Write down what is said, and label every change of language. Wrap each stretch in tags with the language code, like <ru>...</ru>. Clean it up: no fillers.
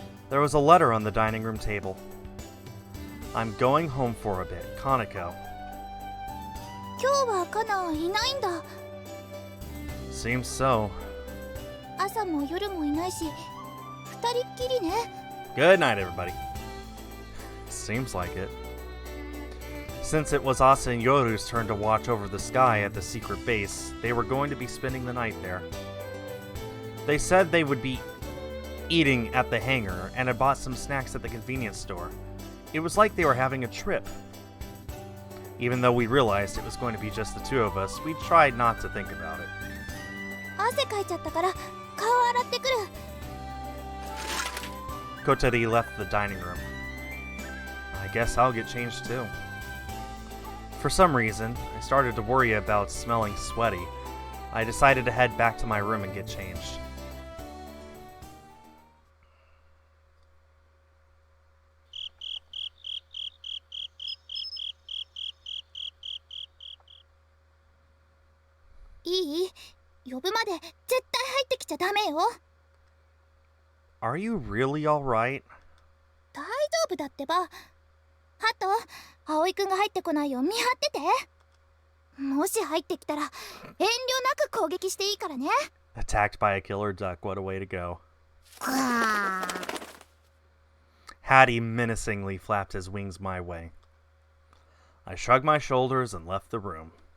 <en>There was a letter on the dining room table. I'm going home for a bit, Kaneko.</en> <ja>今日はカナいないんだ。</ja> <en>Seems so.</en> <ja>朝も夜もいないし、二人っきりね。</ja> <en>Good night, everybody. Seems like it. Since it was Asa and Yoru's turn to watch over the sky at the secret base, they were going to be spending the night there. They said they would be eating at the hangar and had bought some snacks at the convenience store. It was like they were having a trip. Even though we realized it was going to be just the two of us, we tried not to think about it.</en> <ja>汗かいちゃったから顔洗ってくる。</ja> <en>Kotori left the dining room. I guess I'll get changed too. For some reason, I started to worry about smelling sweaty. I decided to head back to my room and get changed.</en> <ja>いい？呼ぶまで絶対入ってきちゃダメよ。</ja> <en>Are you really alright?</en> <ja>大丈夫だってば。ハト、葵くんが入ってこないよう見張ってて。もし入ってきたら遠慮なく攻撃していいからね。</ja> <en>Attacked by a killer duck, what a way to go.</en> <ja>くわー。</ja> <en>Hattie menacingly flapped his wings my way. I shrugged my shoulders and left the room.</en>